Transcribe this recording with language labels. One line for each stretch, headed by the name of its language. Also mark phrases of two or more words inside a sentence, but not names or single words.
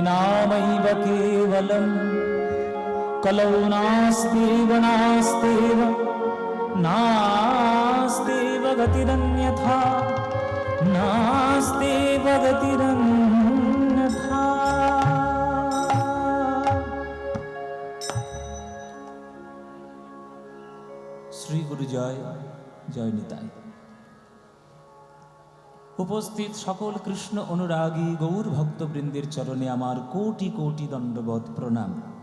Sanskrit: नामैव केवलं कलौ नास्त्येव नास्त्येव नास्त्येव गतिरन्यथा नास्त्येव गतिरन्यथा।
Bangla: শ্রী গুরু জয় জয় নিতাই। উপস্থিত সকল কৃষ্ণ অনুরাগী গৌর ভক্তবৃন্দের চরণে আমার কোটি কোটি দণ্ডবৎ প্রণাম।